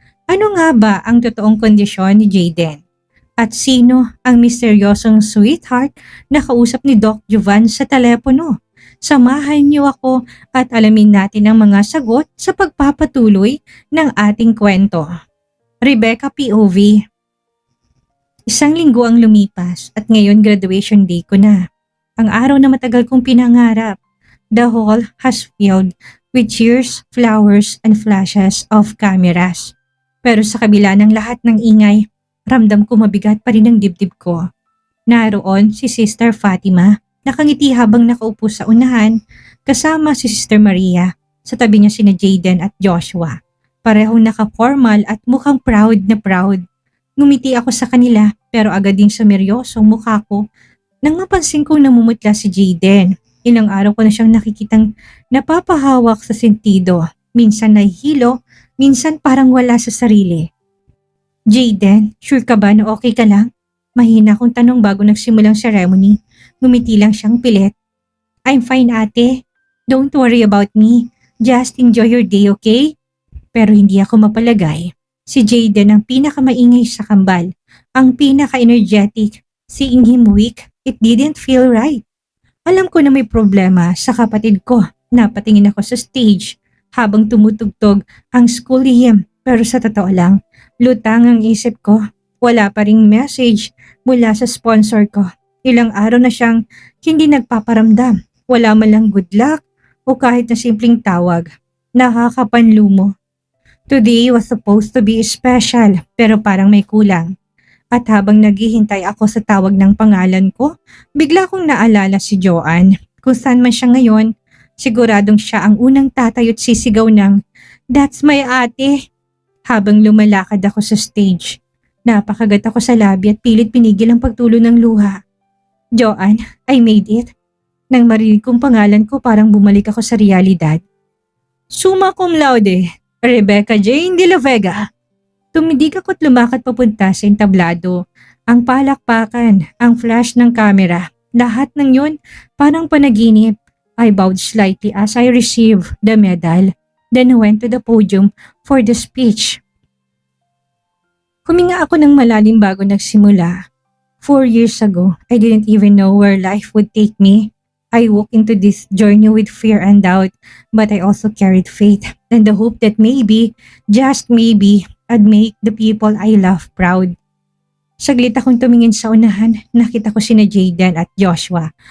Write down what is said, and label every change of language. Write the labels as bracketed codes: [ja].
[tl] Ano nga ba ang totoong kondisyon ni Jayden? At sino ang misteryosong sweetheart na kausap ni Doc Jovan sa telepono? Samahan niyo ako at alamin natin ang mga sagot sa pagpapatuloy ng ating kwento. Rebecca POV. Isang linggo ang lumipas at ngayon graduation day ko na. Ang araw na matagal kong pinangarap. [en] The hall has filled with cheers, flowers, and flashes of cameras. [tl] Pero sa kabila ng lahat ng ingay, ramdam ko mabigat pa rin ang dibdib ko. Naroon si Sister Fatima, nakangiti habang nakaupo sa unahan, kasama si Sister Maria. Sa tabi niya sina Jayden at Joshua. Parehong naka-formal at mukhang proud na proud. Ngumiti ako sa kanila pero agad ding sumeryosong mukha ko nang mapansin kong namumutla si Jayden. Ilang araw ko na siyang nakikitang napapahawak sa sentido. Minsan nahihilo, minsan parang wala sa sarili. Jayden, sure ka ba na okay ka lang? Mahina akong tanong bago nagsimulang ceremony. Ngumiti lang siyang pilit. [en] I'm fine ate. Don't worry about me. Just enjoy your day, okay? [tl] Pero hindi ako mapalagay. Si Jayden ang pinakamaingay sa kambal, ang pinaka-energetic. [en] Seeing him weak, it didn't feel right. [tl] Alam ko na may problema sa kapatid ko. Napatingin ako sa stage habang tumutugtog ang school hymn. Pero sa totoo lang, lutang ang isip ko. Wala pa ring message mula sa sponsor ko. Ilang araw na siyang hindi nagpaparamdam. Wala man lang good luck o kahit na simpleng tawag. Nakakapanlumo. [en] Today was supposed to be special [tl] pero parang may kulang. At habang naghihintay ako sa tawag ng pangalan ko, bigla kong naalala si Joanne. Kung saan man siya ngayon, siguradong siya ang unang tatayo't sisigaw ng, [en] "That's my ate!" [tl] Habang lumalakad ako sa stage, napakagat ako sa labi at pilit pinigil ang pagtulo ng luha. Joanne, [en] I made it. [tl] Nang marinig kong pangalan ko parang bumalik ako sa realidad. [la] Summa cum laude, Rebecca Jane de la Vega. [tl] Tumindig ako't lumakad papunta sa entablado. Ang palakpakan, ang flash ng kamera, lahat ng yun parang panaginip. [en] I bowed slightly as I received the medal, then went to the podium for the speech. [tl] Huminga ako ng malalim bago nagsimula. [en] 4 years ago, I didn't even know where life would take me. I walked into this journey with fear and doubt, but I also carried faith and the hope that maybe, just maybe, I'd make the people I love proud. [tl] Saglit akong tumingin sa unahan, nakita ko sina Jayden at Joshua.